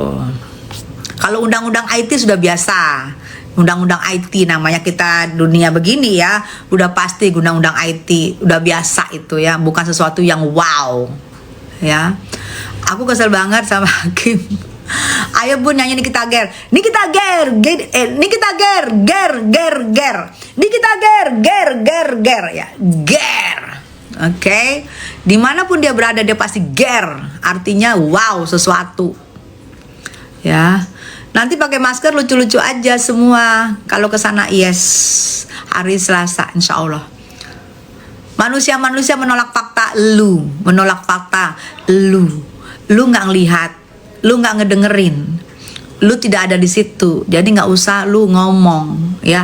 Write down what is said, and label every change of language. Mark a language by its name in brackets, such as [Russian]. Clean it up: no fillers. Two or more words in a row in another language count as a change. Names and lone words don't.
[Indonesian] Kalau undang-undang IT sudah biasa. Undang-undang IT namanya, kita dunia begini ya, udah pasti undang-undang IT, udah biasa itu ya, bukan sesuatu yang wow ya. Aku kesel banget sama hakim. Ayo Bun nyanyi Nikita Ger, Nikita Ger, Nikita Ger, ger, Nikita ger ya, ger. Oke, dimanapun dia berada dia pasti ger, artinya wow sesuatu ya. Nanti pakai masker lucu-lucu aja semua kalau ke sana. Yes, hari Selasa insya Allah. Manusia menolak fakta, menolak fakta, lu nggak ngelihat, lu nggak ngedengerin, lu tidak ada di situ, jadi nggak usah lu ngomong ya.